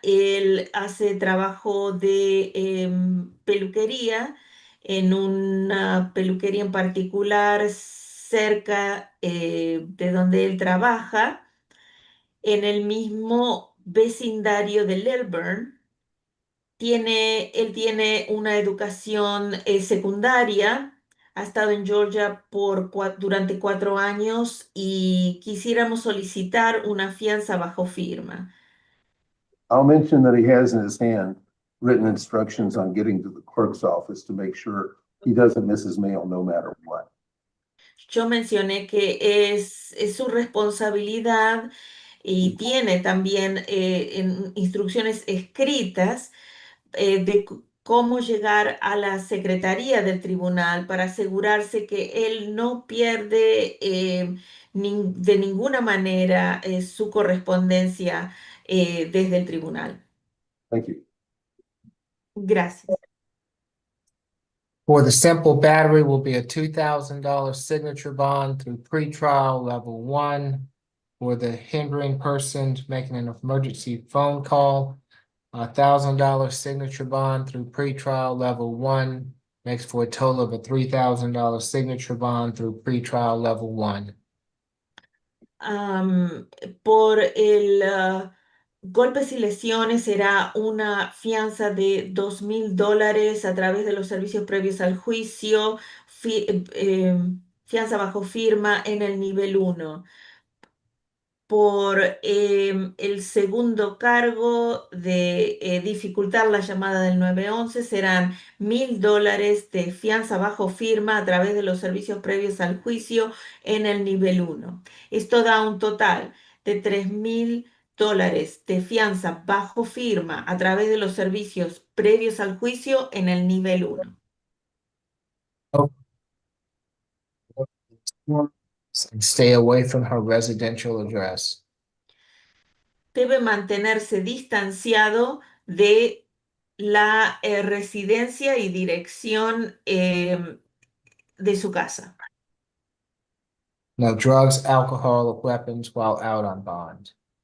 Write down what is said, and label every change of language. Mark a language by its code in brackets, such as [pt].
[es] Él hace trabajo de peluquería en una peluquería en particular cerca de donde él trabaja, en el mismo vecindario de Lilburn. Él tiene una educación secundaria, ha estado en Georgia durante 4 años y quisiéramos solicitar una fianza bajo firma. [en] I'll mention that he has in his hand written instructions on getting to the clerk's office to make sure he doesn't miss his mail no matter what. [es] Yo mencioné que es su responsabilidad y tiene también instrucciones escritas de cómo llegar a la secretaría del tribunal para asegurarse que él no pierde de ninguna manera su correspondencia desde el tribunal. [en] Thank you. [es] Gracias. [en] For the simple battery will be a $2,000 signature bond through pretrial level 1. For the hindering person making an emergency phone call, $1,000 signature bond through pretrial level 1 makes for a total of a $3,000 signature bond through pretrial level 1. [es] Por el golpes y lesiones será una fianza de $2,000 a través de los servicios previos al juicio, fianza bajo firma en el nivel 1. Por el segundo cargo de dificultar la llamada del 911 serán $1,000 de fianza bajo firma a través de los servicios previos al juicio en el nivel 1. Esto da un total de $3,000 de fianza bajo firma a través de los servicios previos al juicio en el nivel 1. [en] And stay away from her residential address. [es] Debe mantenerse distanciado de la residencia y dirección de su casa. [en] No drugs, alcohol, or weapons while out on bond.